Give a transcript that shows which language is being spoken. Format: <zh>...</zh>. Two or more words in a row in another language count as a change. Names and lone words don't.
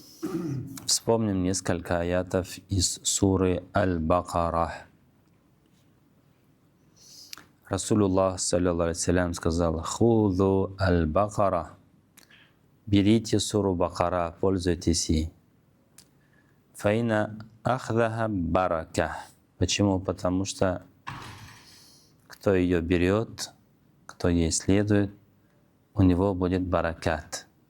<ru>Вспомним несколько аятов из суры Аль-Бакара. Расулуллах,</ru> <ar>صلى الله عليه وسلم,</ar> <ru>сказал:</ru> <ar>«خذوا البقرة».</ar> <ru>Берите суру Бакара, пользуйтесь ей.</ru> <ar>فإن أخذها بركة. Почему?</ar> <ru>Потому что кто ее берет, кто ей следует, у него будет баракат.</ru>